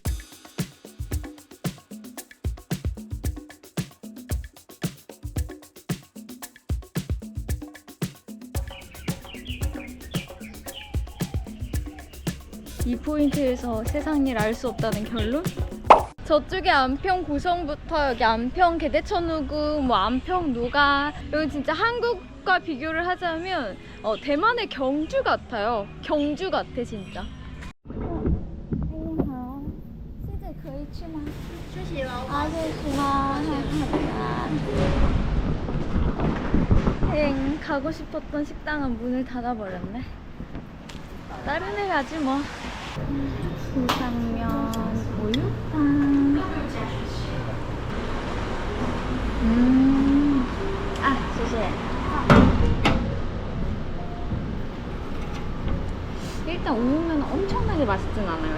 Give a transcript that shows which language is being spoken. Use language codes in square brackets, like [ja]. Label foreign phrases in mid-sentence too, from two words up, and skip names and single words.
[ko] 이 포인트에서 세상 일 알 수 없다는 결론? 저쪽에 안평 고성부터 여기 안평 개대천우궁, 뭐 안평 노가, 여기 진짜 한국과 비교를 하자면 대만의 경주 같아요. 경주 같아 진짜. [zh] 你好，现在可以去吗？休息了。啊，可以去吗？很好的。 [ko] 가고 싶었던 식당은 문을 닫아버렸네. 다른 애 가지 뭐. 부상면 우유탕. 아, [zh] 谢谢. [ko] 일단 우유면 엄청나게 맛있진 않아요.